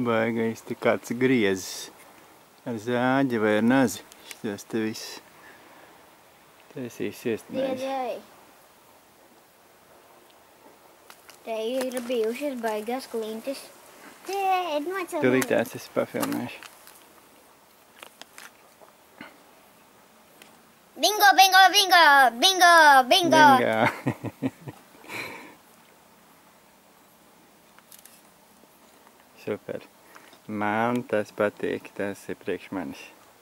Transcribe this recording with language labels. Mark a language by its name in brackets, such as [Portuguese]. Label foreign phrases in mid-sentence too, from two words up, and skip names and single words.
[Latvian] Baigais te kāds griezis. Ar zāģi vai ar nazi. Šitos te viss. Taisīs iestnēs. Diedzēji. Te ir bijušas baigās klintis. Tēd, nocel mani. Pilītās es pafilmēšu. Bingo, bingo, bingo, bingo, bingo. Bingo. Super. Man tas patīk, tas ir priekš manis.